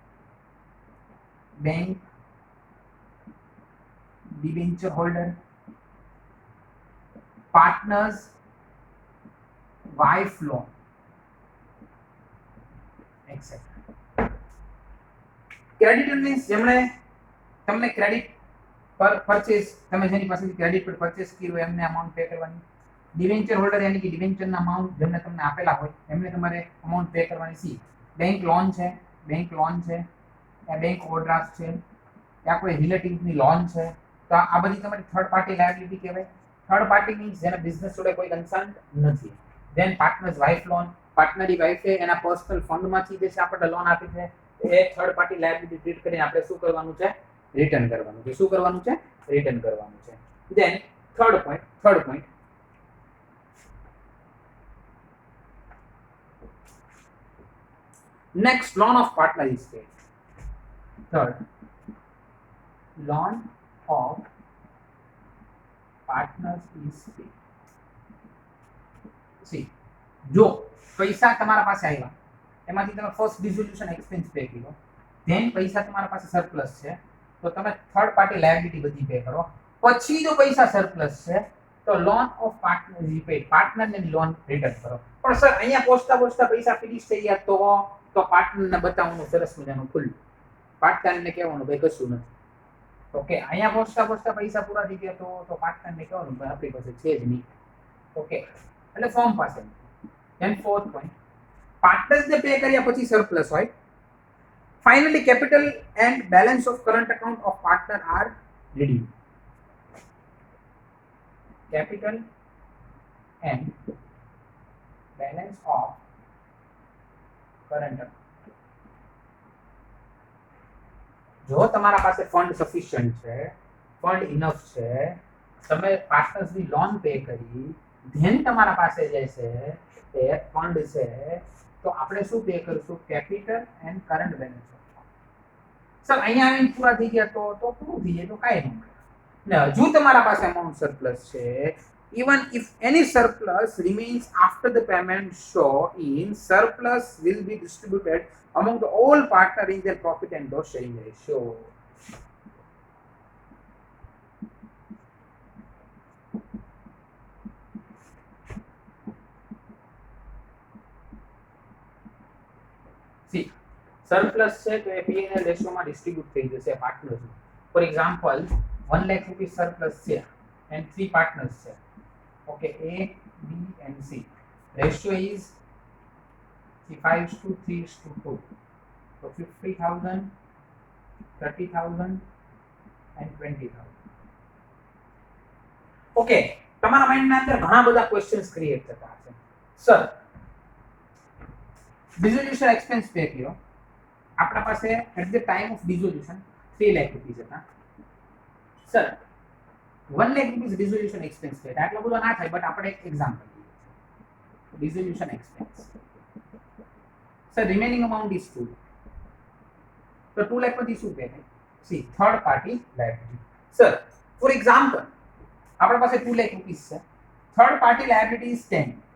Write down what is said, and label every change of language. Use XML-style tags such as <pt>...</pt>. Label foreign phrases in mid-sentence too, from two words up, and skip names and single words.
<en>bank debenture holder partners wife loan etc creditor means</en> <gu>જેમણે તમને ક્રેડિટ પર પરચેસ તમે જેની પાસેથી ક્રેડિટ પર પરચેસ કર્યું એમને અમાઉન્ટ પે કરવાની</gu> <en>debenture holder</en> <gu>યાની કે ડિવેન્ચરના અમાઉન્ટ જેમને તમને આપેલા હોય એમને તમારે અમાઉન્ટ પે કરવાની છે.</gu> <en>bank loan</en> <gu>છે, યા</gu> <en>bank overdraft</en> <gu>છે, યા કોઈ રિલેટિવની લોન છે, તો આ બધી તમારી</gu> <en>third party liability</en> <gu>કહેવાય.</gu> <en>third party means</en> <gu>જેને બિઝનેસ જોડે કોઈ કન્સર્ન નથી.</gu> <en>then partners wife loan,</en> <gu>પાર્ટનરની વાઇફે એના પર્સનલ ફંડમાંથી જે છે આપણને લોન આપી છે, એ</gu> <en>third party liability treat</en> <gu>કરીને આપણે શું કરવાનું છે? રિટર્ન કરવાનું છે. શું કરવાનું છે? રિટર્ન કરવાનું છે.</gu> <en>then third point next, loan of partner is paid. Third, loan of partners is paid. See,</en> <gu>જો પૈસા તમારા પાસે આવ્યા એમાંથી તમે</gu> <en>first dissolution expense pay</en> <gu>કર્યો, ધેન પૈસા તમારા પાસે સરપ્લસ છે તો તમે</gu> <en>third party liability</en> <gu>બધી પે કરો. પછી જો પૈસા સરપ્લસ છે તો</gu> <en>loan of partner is paid,</en> <gu>પાર્ટનરને લોન રિટર્ન કરો. પણ સર અહીંયા પહોંચતા પૈસા ફિનિશ થઈ ગયા તો પાર્ટનરને બતાવવાનું સરસ મજાનું ખુલ્લું, પાર્ટનરને કહેવાનું ભાઈ કશું નથી. ઓકે, અહીંયા પહોંચતા પૈસા પૂરા થઈ ગયા તો પાર્ટનરને કહેવાનું ભાઈ આપણી પાસે છે જ નહીં. ઓકે, એટલે ફોર્મ પાસે.</gu> <en>then fourth point,</en> <gu>પાર્ટનર્સને પે કર્યા પછી સરપ્લસ હોય.</gu> <en>finally capital and balance of current account of partner are redeemed. Capital and balance of current account.</en> <gu>જો તમારા પાસે</gu> <en>fund sufficient</en> <gu>છે,</gu> <en>fund enough</en> <gu>છે, તમે પાર્ટનર્સની લોન પે કરી, ધેન તમારા પાસે જે છે તે ફંડ છે, તો આપણે શું પે કરશું?</gu> <en>capital and current balance.</en> <gu>સર અહીંયા આવીને પૂરા થઈ ગયા તો પૂરું થઈ જાય તો કાંઈ નહીં મળે. ને હજુ તમારા પાસે અમાઉન્ટ સરપ્લસ છે,</gu> <en>even if any surplus remains after the payment show in surplus will be distributed among the all partner in their profit and loss sharing ratio. See, surplus</en> <gu>છે તો એ P&L રેશિયોમાં ડિસ્ટ્રીબ્યુટ થઈ જશે પાર્ટનર્સમાં.</gu> <en>for example 1 lakh rupees surplus</en> <gu>છે</gu> <en>and 3 partners</en> <gu>છે.</gu> <en>Okay, A, B and C. Ratio is 5:3:2. So 50,000, 30,000 and 20,000.</en> <gu>Okay, તમારા માઇન્ડના અંદર ઘણા બધા</gu> <en>questions create</en> <gu>થતા હશે. સર</gu> <en>dissolution expense pay</en> <gu>કર્યો, આપણા પાસે</gu> <en>at the time of dissolution</en> <gu>3 લાખ રૂપિયા હતા. સર</gu> <en>1 lakh rupees resolution expense</en> <gu>છે, આટલો બધો ના થાય, બટ આપણે એક એક્ઝામ્પલ લઈએ.</gu> <en>resolution expense, સર remaining amount is 2 lakh.</en> <gu>તો 2 lakh પછી શું પે થાય?</gu> <en>see third party liability.</en> <gu>સર</gu> <en>for example</en> <gu>આપણા પાસે</gu> <en>2 lakh rupees</en> <gu>છે,</gu> <en>third party liability is</en> <gu>10.</gu>